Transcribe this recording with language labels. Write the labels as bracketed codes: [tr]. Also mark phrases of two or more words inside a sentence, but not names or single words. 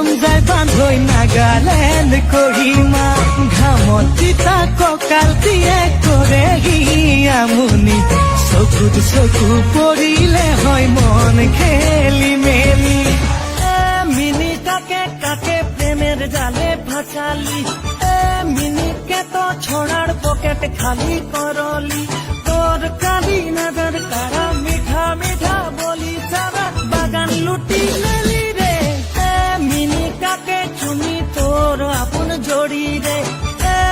[as] যায় বান্ধৈ নাগালেণ্ড কহিমা ঘামত তিতা কঁকাল দিয়ে কৰেহি আমনি চকুত চকু পৰিলে হয় মন খেলি মেলি [bn] মিনিটাকে কাকে প্রেমের জালে ফাঁসালি মিনিটকে তো ছোড়ার পকেট খালি করলি তোর কালি নজর কারা মিঠা মিঠা বলি সারা বাগান লুটি নেলি রে মিনিটাকে চুনি তোর আপন জড়ি রে